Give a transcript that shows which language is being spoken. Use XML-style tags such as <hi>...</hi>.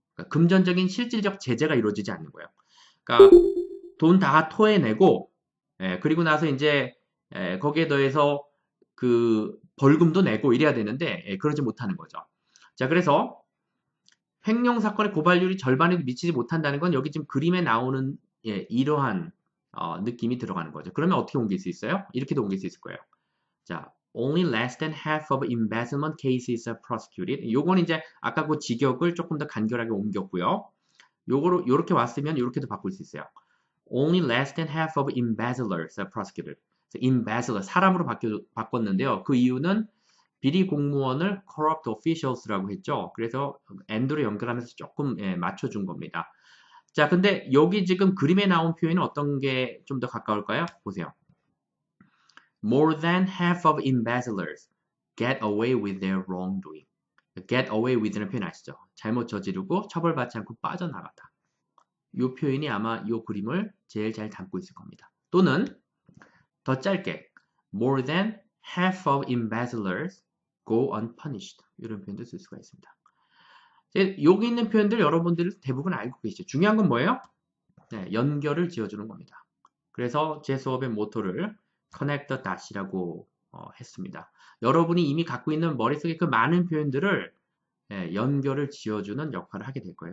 <ko>그러니까 금전적인 실질적 제재가 이루어지지 않는 거예요. 그러니까 돈 다 토해내고 그리고 나서 이제 거기에 더해서 그 벌금도 내고 이래야 되는데 그러지 못하는 거죠. 자, 그래서 횡령 사건의 고발률이 절반에도 미치지 못한다는 건 여기 지금 그림에 나오는 이러한 느낌이 들어가는 거죠. 그러면 어떻게 옮길 수 있어요? 이렇게도 옮길 수 있을 거예요. 자,</ko> <en>only less than half of embezzlement cases are prosecuted.</en> <ko>요거는 이제 아까 그 직역을 조금 더 간결하게 옮겼고요. 요거로 요렇게 왔으면 요렇게도 바꿀 수 있어요.</ko> <en>Only less than half of embezzlers are prosecuted.</en> <ko>embezzler 사람으로 바꿨는데요. 그 이유는 비리 공무원을 corrupt officials라고 했죠. 그래서 and로 연결하면서 조금 맞춰준 겁니다. 자, 근데 여기 지금 그림에 나온 표현은 어떤 게 좀 더 가까울까요? 보세요.</ko> <en>More than half of embezzlers get away with their wrongdoing.</en> <ko>get away with는 표현 아시죠? 잘못 저지르고 처벌받지 않고 빠져나가다. 이 표현이 아마 이 그림을 제일 잘 담고 있을 겁니다. 또는 더 짧게</ko> <en>more than half of embezzlers go unpunished.</en> <ko>이런 표현도 쓸 수가 있습니다. 여기 있는 표현들 여러분들 대부분 알고 계시죠? 중요한 건 뭐예요? 네, 연결을 지어주는 겁니다. 그래서 제 수업의 모토를</ko> <en>connect the dots</en> <ko>이라고 했습니다. 여러분이 이미 갖고 있는 머릿속에 그 많은 표현들을 연결을 지어주는 역할을 하게 될 거예요.</ko>